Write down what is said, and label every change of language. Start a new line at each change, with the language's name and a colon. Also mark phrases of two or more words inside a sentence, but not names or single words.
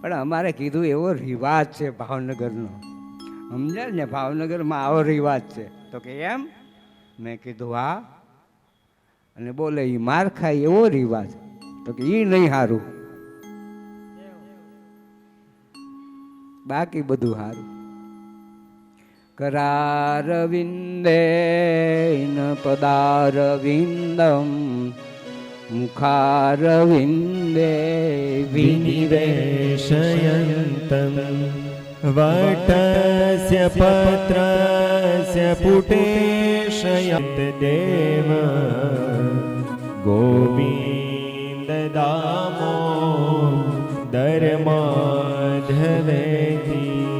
Gujarati: પણ અમારે કીધું એવો રિવાજ છે ભાવનગરનો, સમજ્યા ને, ભાવનગરમાં આવો રિવાજ છે. તો કે એમ? મેં કીધું હા. અને બોલે એ માર ખાય એવો રિવાજ? તો કે એ નહીં સારું, બાકી બધું સારું.
Sanskrit: करारविन्देन पदारविन्दं मुखारविन्दे विनिवेशयन्तं वटस्य पत्रस्य पुटेशयन्त देव गोविन्ददामो दरमाधवेति